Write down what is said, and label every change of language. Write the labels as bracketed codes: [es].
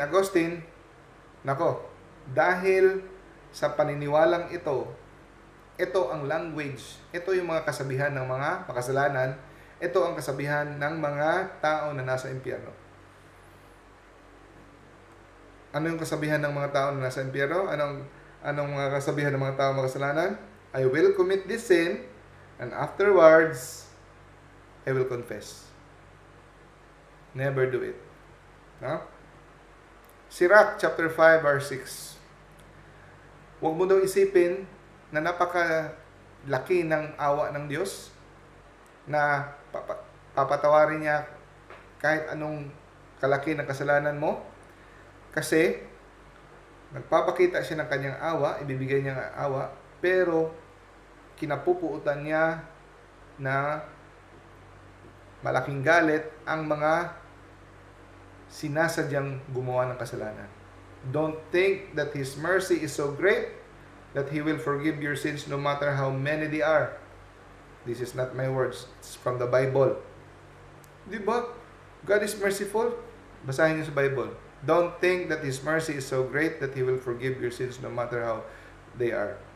[tl] Augustine, nako, dahil sa paniniwalang ito ang language, ito yung mga kasabihan ng mga makasalanan, ito ang kasabihan ng mga tao na nasa impyerno. Ano yung kasabihan ng mga tao na nasa impyerno? Anong mga kasabihan ng mga tao makasalanan? [en] I will commit this sin, and afterwards, I will confess. Never do it. No? Sirach chapter 5 verse 6. [tl] Huwag mo daw isipin na napakalaki ng awa ng Diyos na papatawarin niya kahit anong kalaki ng kasalanan mo. Kasi, nagpapakita siya ng kanyang awa, ibibigay niya ng awa, pero kinapupuutan niya na malaking galit ang mga sinasadyang gumawa ng kasalanan. [en] Don't think that His mercy is so great that He will forgive your sins no matter how many they are. This is not my words. It's from the Bible. [tl] Di ba? [en] God is merciful. [tl] Basahin niyo sa [en] Bible. Don't think that His mercy is so great that He will forgive your sins no matter how they are.